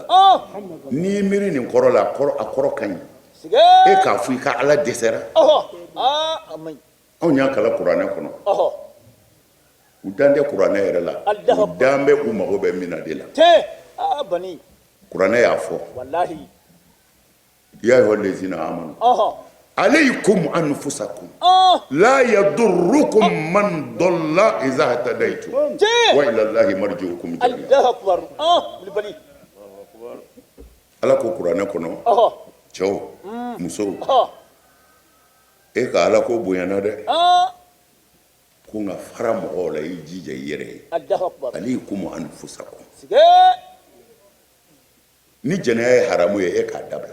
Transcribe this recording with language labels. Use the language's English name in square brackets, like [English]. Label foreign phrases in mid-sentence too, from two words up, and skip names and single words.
[Bambara] N'i miiri nin kɔrɔ la a kɔrɔ ka ɲi. E k'a fɔ i ka Ala dɛsɛra. Anw y'a kalan kuranɛ kɔnɔ. U dan tɛ kuranɛ yɛrɛ la. U dan bɛ u mago bɛ min na de la. Bani. Kuranɛ y'a fɔ. Wallahi. [Arabic] يا أيها الذين آمنوا. عليكم أنفسكم. لا يضركم من ضل إذا اهتديتم. وإلى الله مرجعكم جميعا. الله أكبر. Bani. [Bambara] Ala ko kuranɛ kɔnɔ. Cɛw musow. E ka Ala ko bonyana dɛ. Ko nka fara mɔgɔw la i jija i yɛrɛ ye. [Arabic] عليكم أنفسكم. [Bambara] Ni jɛnɛya ye haramu ye e k'a dabila.